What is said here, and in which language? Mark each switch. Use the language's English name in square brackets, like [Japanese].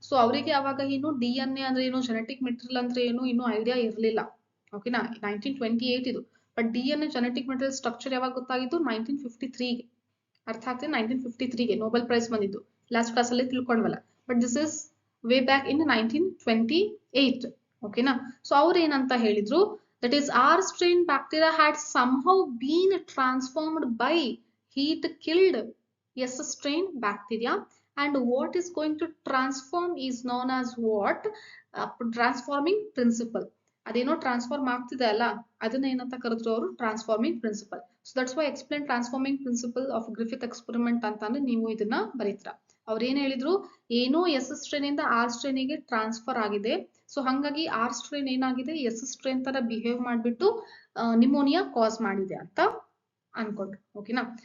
[Kannada] So ಅವರಿಗೆ ಅವಾಗ ಏನು DNA ಅಂದ್ರೆ ಏನು, ಜೆನೆಟಿಕ್ ಮೆಟೀರಿಯಲ್ ಅಂದ್ರೆ ಏನು, ಇನ್ನೂ ಐಡಿಯಾ ಇರಲಿಲ್ಲ. ಓಕೆನಾ? 1928 ಇದು. But DNA genetic material structure ಯಾವಾಗ ಗೊತ್ತಾಗಿದ್ದು, 1953ಗೆ. ಅರ್ಥ ಆಗ್ತದೆ, 1953ಗೆ ನೊಬೆಲ್ ಪ್ರೈಸ್ ಬಂದಿದ್ದು. ಲಾಸ್ಟ್ ಕ್ಲಾಸ್ ಅಲ್ಲಿ ತಿಳ್ಕೊಂಡ್ವಲ್ಲ. [English] But this is way back in 1928. ಓಕೆನಾ. [Kannada] ಸೊ ಅವ್ರು ಏನಂತ ಹೇಳಿದ್ರು, [English] that is R strain bacteria had somehow been transformed by heat killed S strain bacteria, and what is going to transform is known as what, transforming principle. [Kannada] ಅದೇನೋ transform ಆಗ್ತಿದೆ ಅಲ್ಲ, ಅದನ್ನ ಏನಂತ ಕರೆದ್ರು ಅವರು, transforming principal. [English] so that's why explain transforming principle of Griffith experiment [Kannada] ಅಂತಂದ್ರೆ ನೀವು ಇದನ್ನ ಬರೀತೀರಾ. ಅವ್ರು ಏನ್ ಹೇಳಿದ್ರು, ಏನೋ ಎಸ್ ಸ್ಟ್ರೇನ್ ಇಂದ ಆರ್ ಸ್ಟ್ರೇನ್ ಗೆ ಟ್ರಾನ್ಸ್ಫರ್ ಆಗಿದೆ. ಸೊ ಹಂಗಾಗಿ ಆರ್ ಸ್ಟ್ರೇನ್ ಏನಾಗಿದೆ, ಎಸ್ ಸ್ಟ್ರೇನ್ ತರ ಬಿಹೇವ್ ಮಾಡ್ಬಿಟ್ಟು ನಿಮೋನಿಯಾ ಕಾಸ್ ಮಾಡಿದೆ ಅಂತ ಅನ್ಕೊಂಡ್ರು. ಓಕೆನಾ.